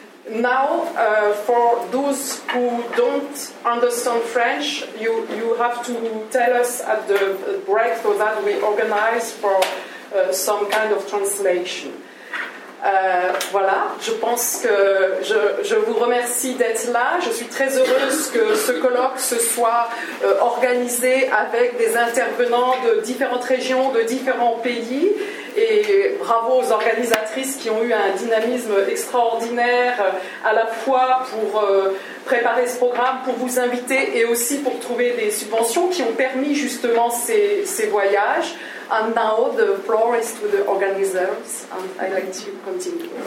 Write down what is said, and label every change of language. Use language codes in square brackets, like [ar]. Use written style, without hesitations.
[en] Now, for those who don't understand French, you have to tell us at the break so that we organize for some kind of translation. [fr] Voilà, je pense que je vous remercie d'être là. Je suis très heureuse que ce colloque se soit organisé avec des intervenants de différentes régions, de différents pays. Et bravo aux organisatrices qui ont eu un dynamisme extraordinaire à la fois pour préparer ce programme, pour vous inviter et aussi pour trouver des subventions qui ont permis justement ces voyages. [en] And now the floor is to the organizers, and I'd like to continue.